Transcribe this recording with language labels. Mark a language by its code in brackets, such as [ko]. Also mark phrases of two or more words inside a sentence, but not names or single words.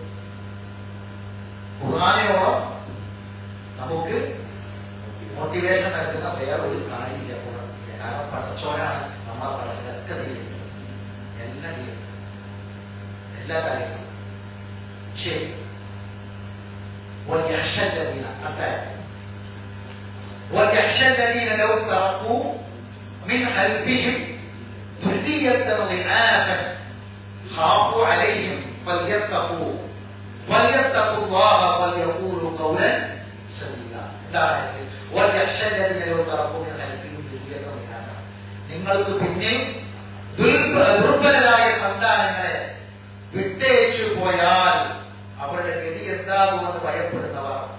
[ml] ഖുർആനിനോളം നമുക്ക് മോട്ടിവേഷൻ നൽകുന്ന വേറൊരു കാര്യമില്ല. കാരണം പഠിച്ചോരാണ് നമ്മളെ പഠിച്ചതൊക്കെ തീരുന്നത്, എല്ലാം തീരുന്നത്, എല്ലാ കാര്യങ്ങളും. ശരി. [ar] وَلْيَخْشَى الَّذِينَ وَلْيَخْشَى الَّذِينَ لَوْ تَرَكُوا مِنْ خَلْفِهِمْ ذرية ضعافا خافوا عليهم فليتقوا فليتقوا الله وليقولوا قولا سديدا. [ml] നിങ്ങൾക്ക് പിന്നെ ദുർബലരായ സന്താനങ്ങളെ വിട്ടേച്ചു പോയാൽ അവരുടെ ഗതി എന്താകുമെന്ന് ഭയപ്പെടുന്നവർ.